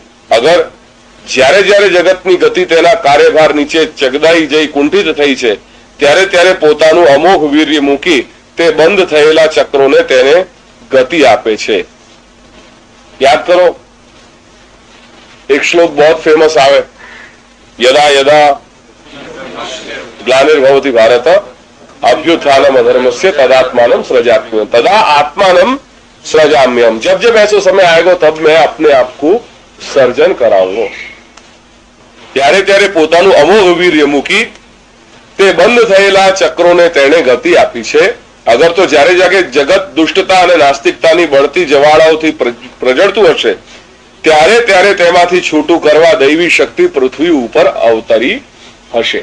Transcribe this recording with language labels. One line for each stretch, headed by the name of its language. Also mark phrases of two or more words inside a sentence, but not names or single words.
Gujarati: અગર જ્યારે જ્યારે જગતની ગતિ તેના કાર્યભાર નીચે ચગદાઈ જઈ કુંઠિત થઈ છે, ત્યારે ત્યારે પોતાનું અમોઘ વીર્ય મૂકી તે બંધ થયેલા ચક્રોને તેને ગતિ આપે છે. યાદ કરો, એક શ્લોક બહુ ફેમસ આવે,
Sanskrit: યદા યદા ગ્લાનિર્ભવતિ ભારત अभ्युत्थानम अधर्मस्य तदात्मानम सृजाम्यहम तदा आत्मानम सृजाम्यहम.
Hindi: जब जब ऐसा समय आएगा तब मैं अपने आप को
Gujarati: સર્જન કરાવો. ત્યારે ત્યારે પોતાનું અમોઘ વીર્ય મૂકી તે બંધ થયેલા ચક્રોને તેણે ગતિ આપી છે. અગર તો જ્યારે જ્યારે જગત દુષ્ટતા અને નાસ્તિકતાની બળતી જવાળાઓથી પ્રજળતું હશે, ત્યારે ત્યારે તેમાંથી છૂટું કરવા દૈવી શક્તિ પૃથ્વી ઉપર અવતરી હશે.